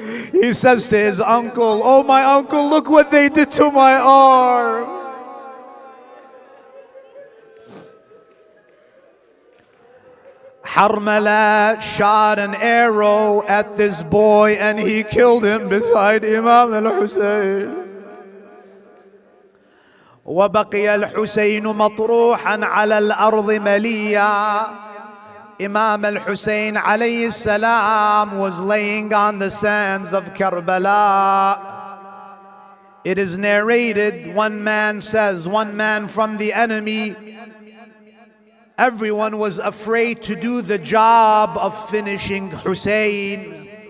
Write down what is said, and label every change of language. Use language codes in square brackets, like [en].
[en] He says to his uncle, oh my uncle, look what they did to my arm. Harmala shot an arrow at this boy and he killed him beside Imam al-Hussein. [ar] وبقي الحسين مطروحا على الأرض مليا. [en] Imam al-Hussein alayhi salam was laying on the sands of Karbala. It is narrated, one man says, one man from the enemy, everyone was afraid to do the job of finishing Hussein.